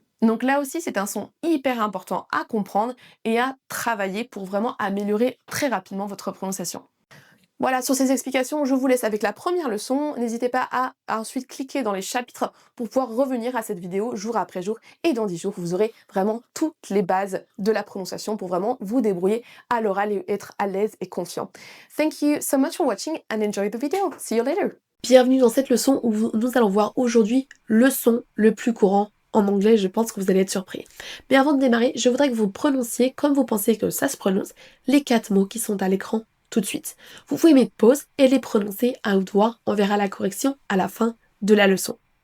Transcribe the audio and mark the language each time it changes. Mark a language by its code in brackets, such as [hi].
[fr] Donc là aussi, c'est un son hyper important à comprendre et à travailler pour vraiment améliorer très rapidement votre prononciation. Voilà, sur ces explications, je vous laisse avec la première leçon. N'hésitez pas à ensuite cliquer dans les chapitres pour pouvoir revenir à cette vidéo jour après jour. Et dans 10 jours, vous aurez vraiment toutes les bases de la prononciation pour vraiment vous débrouiller à l'oral et être à l'aise et confiant. [en] Thank you so much for watching and enjoy the video. See you later. [fr] Bienvenue dans cette leçon où nous allons voir aujourd'hui le son le plus courant en anglais. Je pense que vous allez être surpris. Mais avant de démarrer, je voudrais que vous prononciez comme vous pensez que ça se prononce les 4 mots qui sont à l'écran tout de suite. Vous pouvez mettre pause et les prononcer à haute voix. On verra la correction à la fin de la leçon.